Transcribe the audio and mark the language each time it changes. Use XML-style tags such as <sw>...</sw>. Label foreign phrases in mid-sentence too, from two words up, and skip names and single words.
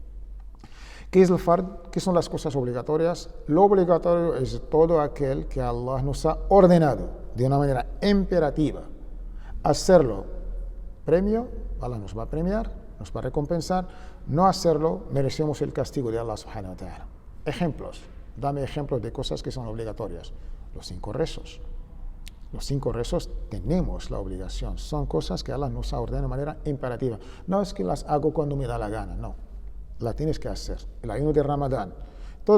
<es>¿Qué es el fard? ¿Qué son las cosas obligatorias? Lo obligatorio es todo aquel que Allah nos ha ordenado de una manera imperativa. Hacerlo, premio, Allah nos va a premiar, nos va a recompensar. No hacerlo, merecemos el castigo de Allah</es> <ar>سبحانه وتعالى.</ar> <es>Ejemplos. Dame ejemplos de cosas que son obligatorias. Los 5 rezos. Los 5 rezos tenemos la obligación. Son cosas que Allah nos ha ordenado de manera imperativa. No es que las hago cuando me da la gana, no. La tienes que hacer. El ayuno de Ramadán.</es>